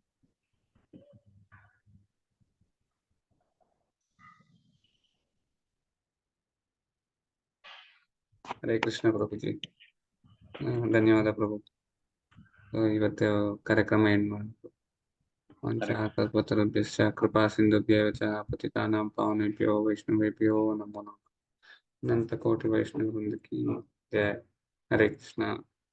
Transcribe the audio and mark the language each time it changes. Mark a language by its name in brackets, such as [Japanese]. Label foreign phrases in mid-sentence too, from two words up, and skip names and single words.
[Kannada] ಹರೇ ಕೃಷ್ಣ ಪ್ರಭುಜಿ. ಧನ್ಯವಾದ ಪ್ರಭು. ಇವತ್ತು ಕಾರ್ಯಕ್ರಮ ಎಂಡ್ ಮಾಡಬೇಕು. [Sanskrit] ಕಲ್ಪತರುಭ್ಯಶ್ಚ ಕೃಪಾ ಸಿಂಧುಭ್ಯೇವ ಚ ಪತಿತಾನಾಂ ಪಾವನೇಭ್ಯೋ ವೈಷ್ಣವೇಭ್ಯೋ ನಮೋ ನಮಃ. ಅನಂತ ಕೋಟಿ ವೈಷ್ಣವ ವೃಂದ ಕಿ ಜಯ. [Kannada] ಹರೇ ಕೃಷ್ಣ.